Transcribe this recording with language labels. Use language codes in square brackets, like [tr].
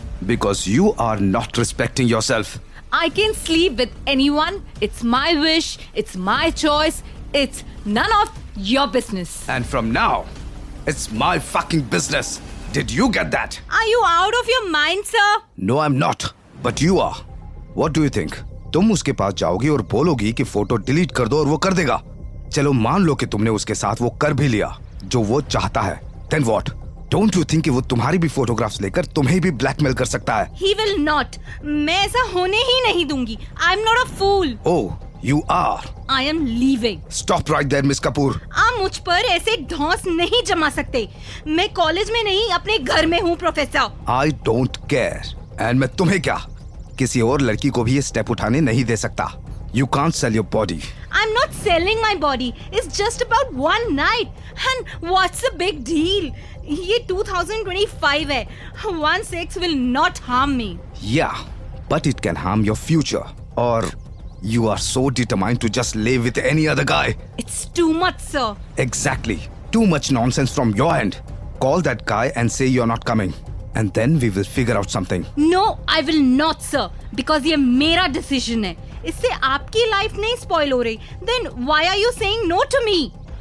[en] Because you are not respecting yourself. I can sleep with anyone. It's my wish. It's my choice. It's none of your business. And from now, it's my fucking business. Did you get that? Are you out of your mind, sir? No, I'm not. But you are. What do you think? [hi] तुम उसके पास जाओगी और बोलोगी कि photo delete कर दो और वो कर देगा. चलो मान लो कि तुमने उसके साथ वो कर भी लिया जो वो चाहता है. [en] Then what? Don't you think [hi] कि वो तुम्हारी भी फोटोग्राफ्स लेकर तुम्हें भी ब्लैकमेल कर सकता है? [en] He will not. [hi] मैं ऐसा होने ही नहीं दूंगी. [en] I'm not a fool. Oh, you are. I am leaving. Stop right there, Miss Kapoor. [hi] आप मुझ पर ऐसे ढौंस नहीं जमा सकते. मैं कॉलेज में नहीं अपने घर में हूँ, professor. [en] I don't care. [hi] And मैं तुम्हें क्या? किसी और लड़की को भी ये स्टेप उठाने नहीं दे सकता. [en] You can't sell your body. I'm not selling my body. It's just about one night. And what's the big deal? [hi] ये 2025 है. [en] One sex will not harm me. Yeah, but it can harm your future. Or you are so determined to just live with any other guy. It's too much, sir. Exactly. Too much nonsense from your end. Call that guy and say you're not coming. And then we will figure out something. No, I will not, sir. Because [hi] ये मेरा decision है. इससे आपकी life नहीं spoil हो रही. [en] Then why are you saying no to me?